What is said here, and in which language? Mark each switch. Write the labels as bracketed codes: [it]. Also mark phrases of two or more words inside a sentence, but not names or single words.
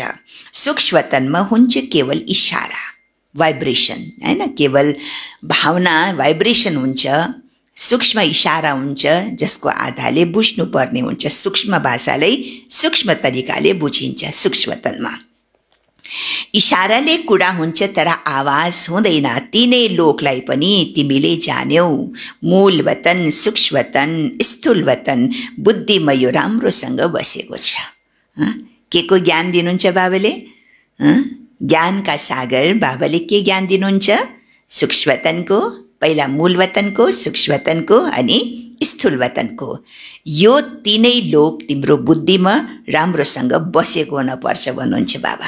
[ne] सूक्ष्मतनमा हुन्छ केवल इशारा, भाइब्रेसन हैन, केवल भावना भाइब्रेसन हुन्छ। सूक्ष्म इशारा हुन्छ जसको आधारले बुझ्नुपर्ने हुन्छ। सूक्ष्म भाषालाई सूक्ष्म तरिकाले बुझिन्छ। सूक्ष्मतनमा इशाराले कुरा हुन्छ तर आवाज हुँदैन। तिनै लोकलाई पनि तिमीले जान्यौ, मूल वतन, सूक्ष्म वतन, स्थूल वतन, बुद्धिमा यो राम्रोसँग बसेको छ। के को ज्ञान दिनुहुन्छ बाबाले? ज्ञानका सागर बाबाले के ज्ञान दिनुहुन्छ? सूक्ष्म वतनको, पहिला मूल वतनको, सूक्ष्म वतनको अनि स्थूल वतनको। यो तीनै लोक तिम्रो बुद्धिमा राम्रोसँग बसेको हुनुपर्छ भन्नुहुन्छ बाबा।